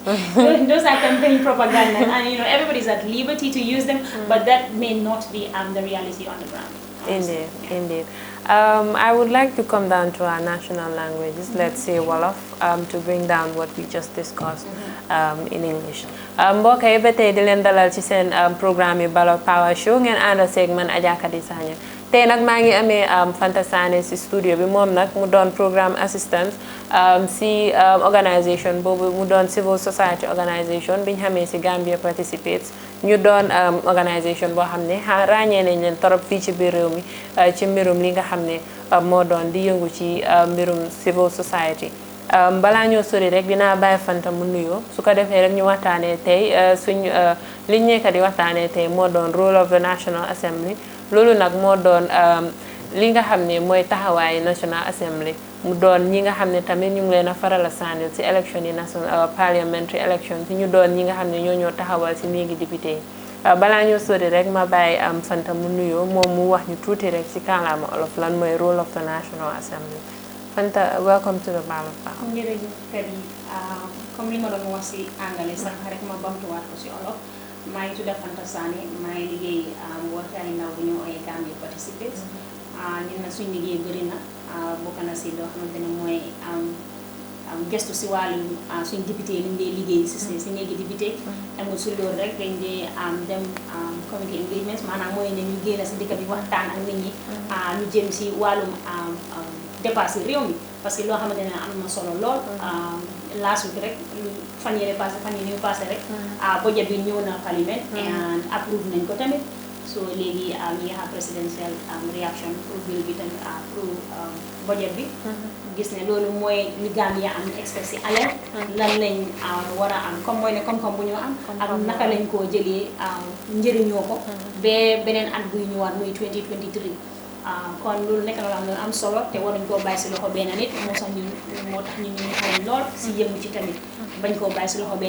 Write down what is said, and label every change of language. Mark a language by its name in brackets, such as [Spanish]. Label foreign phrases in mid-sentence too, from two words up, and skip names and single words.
[English] Those are campaign propaganda, and everybody's at liberty to use them, but that may not be the reality on the ground. Indeed, indeed. I would like to come down to our national languages, let's say Wolof, to bring down what we just discussed in English. [Wolof] Mbokk yi ba tey di leen dalal ci seen programme yi Ballot Power Show ngeen ànd ak man Advocacy Sanneh. Tey nag maa ngi amee Fanta Sanneh si studio bi, moom nag mu doon [English] programme assistant [Wolof] si organisation boobu mu doon [English] civil society organisation [Wolof] bi ñu xamee si Gambia Participates. ñu doon organisation boo xam ne ràññee nañ leen torop fii ci biir réew mi ci mbirum li nga xam ne moo doon di yëngu ci mbirum [English] civil society. [Wolof] balaa ñoo sori rek dinaa bàyyi Fanta mu nuyoo su ko defee rek ñu waxtaanee tey suñ liñ nekk di waxtaanee tey moo doon [English] role of the National Assembly. [Wolof] loolu nag moo doon li nga xam ne mooy taxawaayu [English] National Assembly [Wolof] mu doon ñi nga xam ne tamit ñu ngi leen a faral a sànnil ci élection yi [English] national parliamentary election [Wolof] ci ñu doon ñi nga xam ne ñoo taxawal ci néegi député yi. balaa ñoo sori rek ma bàyyi Fanta mu nuyoo moom mu wax ñu tuuti rek ci kàllaama olof lan mooy [English] role of the National Assembly. Fanta, welcome to the Ballot Power. [Wolof] jërëjëf Kadi, comme li ma doon wax ci anglais sax rek ma bamtuwaat ko ci olof. maa ngi tudd Fanta Sanneh, maa ngi liggéey mbootaay ndaw bu ñu ooyee Gambia Participates. ñun nag suñu liggéey bëri na bokk na si loo xamante ne mooy gestu si wàllum suñu député yi li ñu dee liggéey si néegi député. amul si loolu rek dañ dee dem [English] community engagement, [Wolof] maanaam mooy ne ñu génn si dëkk bi waxtaan ak nit ñi ñu jëm si wàllum dépassé réew mi, parce que loo xamante ne am na solo lool. [English] last week [Wolof] rek fan yii passé rek budget bi ñëw na [English] parliament and approve [Wolof] nañ ko tamit, so léegi ñi nga xam [English] presidential reaction [Wolof] pour bill bi tamit pour budget bi gis ne loolu mooy li Gambia am expect si alal lan lañ war a am comme mooy ne comme bu ñu am ak naka lañ koo jëlee njëriñoo ko ba beneen at buy ñëwaat muy 2023 kon loolu nekk na loo xam ne am solo te waruñ koo bàyyi si loxo benn nit moo tax ñun ñu xarañ lool si yëngu ci tamit bañ koo bàyyi si loxo benn